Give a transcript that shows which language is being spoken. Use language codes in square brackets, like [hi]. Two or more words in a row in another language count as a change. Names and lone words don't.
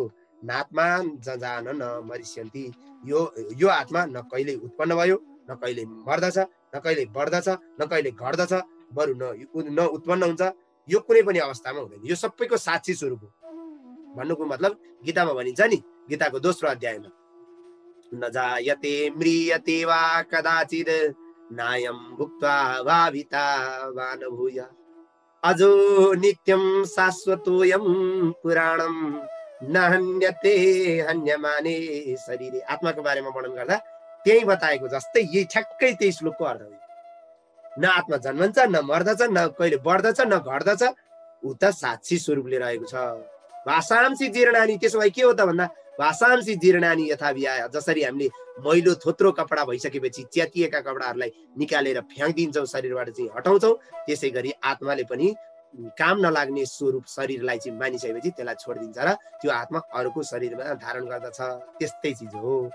[sa] नात्मा जजान न मरिष्यन्ति। [ne] यो आत्मा न कहिले उत्पन्न भयो, न कहिले मर्दछ, न कहिले बढ्दछ, न कहिले घट्दछ, बरु न उत्पन्न हुन्छ। यो कुनै पनि अवस्थामा हुँदैन। यो सबैको साक्षी स्वरूप हो। भन्नुको मतलब गीतामा भनिन्छ नि, गीताको दोस्रो अध्यायमा, [sa] न जायते म्रियते वा कदाचित् नायं भुक्त्वा भाविता वा न भूय अजो नित्यं शाश्वतोऽयं पुराणं न हन्यते हन्यमाने शरीरे। [ne] आत्माको बारेमा वर्णन गर्दा त्यही बताएको जस्तै यही ठ्याक्कै त्यही श्लोकको अर्थ हो। न आत्मा जन्मन्छ, न मर्दछ, न कहिले बढ्दछ, न घट्दछ, ऊ त साक्षी स्वरूपले रहेको छ। [sa] भाषांसी जीर्णानी। [ne] त्यसो भए के हो त भन्दा [sa] भाषांसी जीर्णानी यथा विहाय। [ne] जसरी हामीले मैलो थोत्रो कपडा भइसकेपछि च्यातिएका कपडाहरूलाई निकालेर फ्याँकिदिन्छौँ, शरीरबाट चाहिँ हटाउँछौँ, त्यसै गरी आत्माले पनि काम नलाग्ने स्वरूप शरीरलाई चाहिँ मानिसकेपछि त्यसलाई छोडिदिन्छ र त्यो आत्मा अरूको शरीरमा धारण गर्दछ। त्यस्तै चिज हो।